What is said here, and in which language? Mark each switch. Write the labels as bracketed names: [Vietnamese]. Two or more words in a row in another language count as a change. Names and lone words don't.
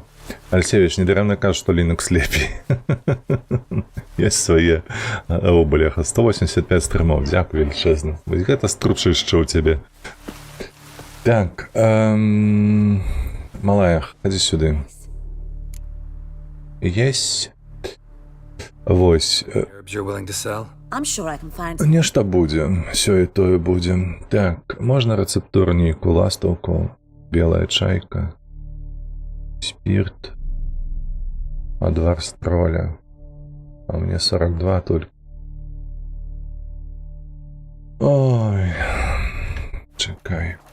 [Belarusian] Альсевіч, недарэмна кажа, што Linux лепей. Ёсць свае. О, бляха, 185 стрымаў, дзякуй велічэзна. Вось гэта стручышча ў цябе. [Ukrainian] Так, малая, ходи сюды. [Belarusian] Есть. Вось. [English] Herbs you're willing to sell? I'm sure I can find some. [Belarusian] Нешта будзе, сёе-тое будзе. Так, можна рэцэптурніку, ластаўку, белая чайка, спирт, адвар строля. [Russian] А мне 42 только. [Ukrainian] Ой, чекай.